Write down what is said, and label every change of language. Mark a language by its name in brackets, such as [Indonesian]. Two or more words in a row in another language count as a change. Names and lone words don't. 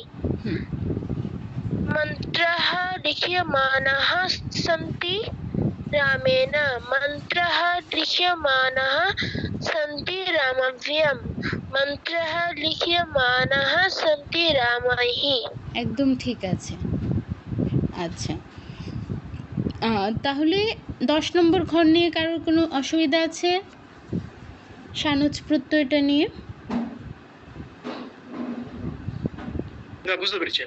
[Sanskrit] মন্ত্রঃ লিখ্যমানঃ সন্তি রামেণ। মন্ত্রঃ লিখ্যমানঃ সন্তি রামভ্যম। মন্ত্রঃ লিখ্যমানঃ সন্তি রামাইঃ। [Bangla] একদম ঠিক আছে। আচ্ছা, তাহলে 10 নম্বর ঘর নিয়ে কারোর কোনো অসুবিধা আছে সানুজ প্রত্যয়টা নিয়ে? না, বুঝতে পেরেছি।